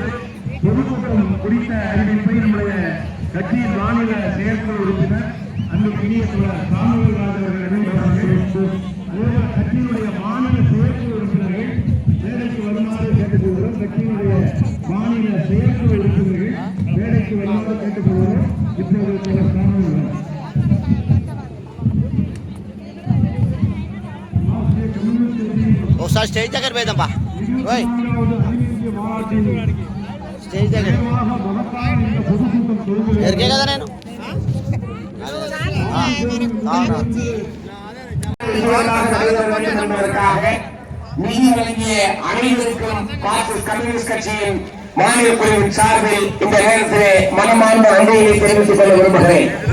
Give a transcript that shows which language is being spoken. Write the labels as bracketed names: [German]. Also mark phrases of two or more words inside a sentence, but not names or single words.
[Tamil] பொதுக்கூட்டம் குறித்த அறிவிப்பை நம்முடைய கட்சியின் மாநில செயற்குழு உறுப்பினர் அன்புக்குரிய சாமுவேல் ராஜ் அவர்கள் அதேபோல கட்சியினுடைய மாநில செயற்குழு உறுப்பினர்கள் மேடைக்கு வருமாறு கேட்டுக்கொள்கிறோம். கட்சியினுடைய மாநில செயற்குழு உறுப்பினர்கள் மேடைக்கு வருமாறு கேட்டுக்கொள்கிறோம். இப்பொழுது சாமுவேல் [Telugu] ఒకసారి స్టేజ్ దగ్గర పోయిద్దాంపా. స్టేజ్ దగ్గర ఎరికే కదా నేను [Tamil] நிதி வழங்கிய அனைவருக்கும் மார்க்சிஸ்ட் கம்யூனிஸ்ட் கட்சியின் மாநில குழுவின் சார்பில் இந்த நேரத்திலே மனமார்ந்த நன்றியை தெரிவித்துக் கொள்ள விரும்புகிறேன்.